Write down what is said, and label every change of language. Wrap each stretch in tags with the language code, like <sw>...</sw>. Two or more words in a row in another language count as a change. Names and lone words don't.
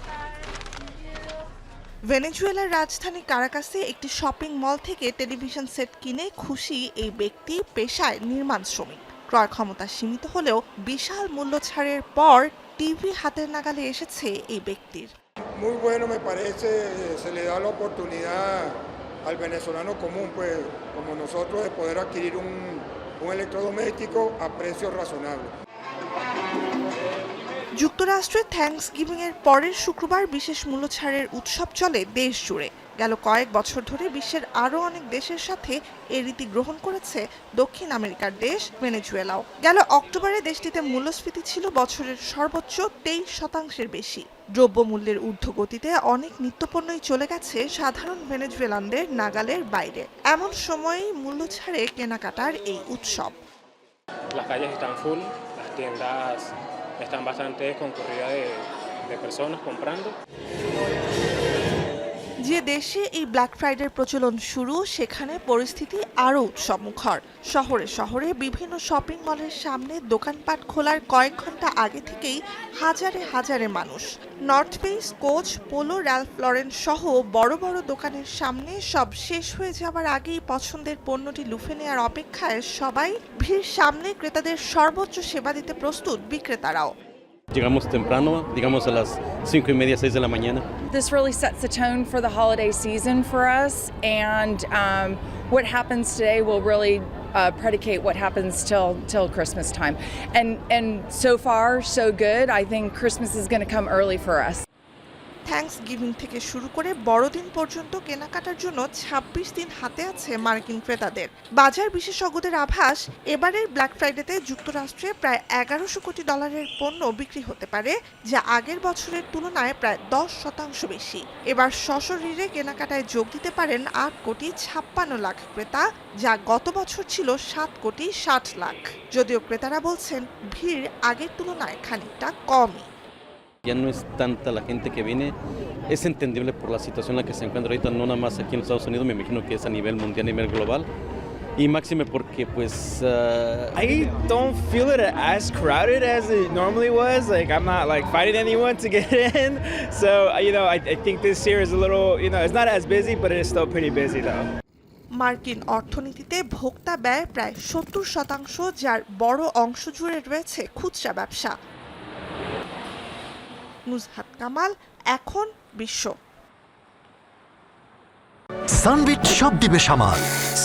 <bn>ভেনেজুয়েলার রাজধানী কারাকাসে একটি শপিং মল থেকে টেলিভিশন সেট কিনে খুশি এই ব্যক্তি পেশায় নির্মাণ শ্রমিক। ক্রয় ক্ষমতা সীমিত হলেও বিশাল মূল্য ছাড়ের পর টিভি হাতের নাগালে এসেছে এই ব্যক্তির।</bn> <es>Muy bueno me parece, se le da la oportunidad al venezolano común, pues como nosotros, de poder adquirir un electrodoméstico a precios razonables.</es> <bn>যুক্তরাষ্ট্রে থ্যাঙ্কসগিভিং এর পরের শুক্রবার বিশেষ মূল্য ছাড়ের উৎসব চলে দেশ জুড়ে। গেল কয়েক বছর ধরে বিশ্বের আরও অনেক দেশের সাথে এই রীতি গ্রহণ করেছে দক্ষিণ আমেরিকার দেশ ভেনেজুয়েলাও। গেল অক্টোবরে দেশটিতে মূল্যস্ফীতি ছিল বছরের সর্বোচ্চ 23% বেশি। দ্রব্যমূল্যের ঊর্ধ্বগতিতে অনেক নিত্যপণ্যই চলে গেছে সাধারণ ভেনেজুয়েলানদের নাগালের বাইরে। এমন সময়েই মূল্য ছাড়ে কেনাকাটার এই উৎসব।</bn> <es>Las calles están full, las tiendas están bastante concurridas de personas comprando.</es> <bn>যে দেশে এই ব্ল্যাক ফ্রাইডের প্রচলন শুরু, সেখানে পরিস্থিতি আরও উৎসবমুখর। শহরে শহরে বিভিন্ন শপিং মলের সামনে দোকানপাট খোলার কয়েক ঘন্টা আগে থেকেই হাজারে হাজারে মানুষ। নর্থ ফেস, কোচ, পোলো, র্যালফ লরেন সহ বড় বড় দোকানের সামনে সব শেষ হয়ে যাবার আগেই পছন্দের পণ্যটি লুফে নেওয়ার অপেক্ষায় সবাই। ভিড় সামনে ক্রেতাদের সর্বোচ্চ সেবা দিতে প্রস্তুত বিক্রেতারাও।</bn> <es>Llegamos temprano, digamos a las 5:30, 6 de la mañana.</es> <en>This really sets the tone for the holiday season for us, and what happens today will really predicate what happens till Christmas time. And so far, so good. I think Christmas is going to come early for us.</en> <bn>থ্যাঙ্কসগিভিং থেকে শুরু করে বড়দিন পর্যন্ত কেনাকাটার জন্য ২৬ দিন হাতে আছে মার্কিন ক্রেতাদের। বাজার বিশেষজ্ঞদের আভাস, এবারের ব্ল্যাক ফ্রাইডেতে যুক্তরাষ্ট্রে প্রায় $১১০০ কোটি পণ্য বিক্রি হতে পারে, যা আগের বছরের তুলনায় প্রায় 10% বেশি। এবার সশরীরে কেনাকাটায় যোগ দিতে পারেন ৮,৫৬,০০,০০০ ক্রেতা, যা গত বছর ছিল ৭,৬০,০০,০০০। যদিও ক্রেতারা বলছেন ভিড় আগের তুলনায় খানিকটা কমই।</bn> <es>Ya no es tanta la gente que viene, es entendible por la situación en la que se encuentra ahorita, no nada más aquí en los Estados Unidos, me imagino que es a nivel mundial, a nivel global, y máxime porque pues...</es> <en>I don't feel it as crowded as it normally was, like I'm not like fighting anyone to get in, so I think this year is a little, it's not as busy, but it is still pretty busy though.</en> <bn>মার্কিন অর্থনীতিতে ভোক্তা ব্যয় প্রায় ৭০%, যার বড় অংশ জুড়ে রয়েছে খুচরা ব্যবসা। নুজহাত কামাল, এখন বিশ্ব। সানবিট সব দিবে সামাল।</bn>